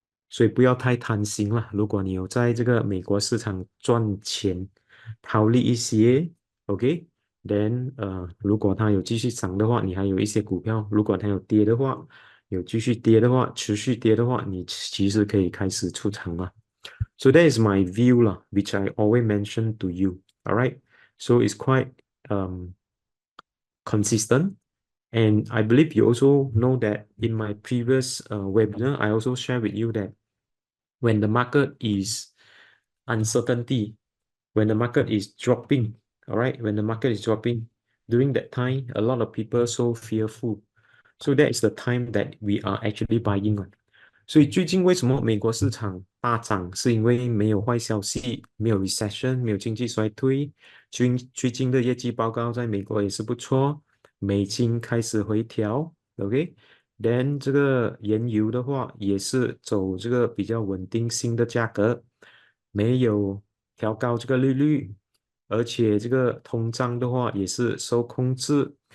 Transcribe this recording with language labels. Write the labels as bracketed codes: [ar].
[zh] 所以不要太贪心了。如果你有在这个美国市场赚钱，套利一些，OK，then 如果它有继续涨的话，你还有一些股票；如果它有跌的话，有继续跌的话，持续跌的话，你其实可以开始出场了。 [en] So that is my view lah, which I always mention to you. All right. So it's quite consistent. And I believe you also know that in my previous webinar, I also share with you that when the market is uncertainty, when the market is dropping, all right, when the market is dropping, during that time, a lot of people so fearful. So that is the time that we are actually buying on. [zh] 所以最近为什么美国市场大涨？是因为没有坏消息，没有 recession，没有经济衰退。最近的业绩报告在美国也是不错，美金开始回调，OK。Then 这个原油的话也是走这个比较稳定性的价格，没有调高这个利率，而且这个通胀的话也是受控制。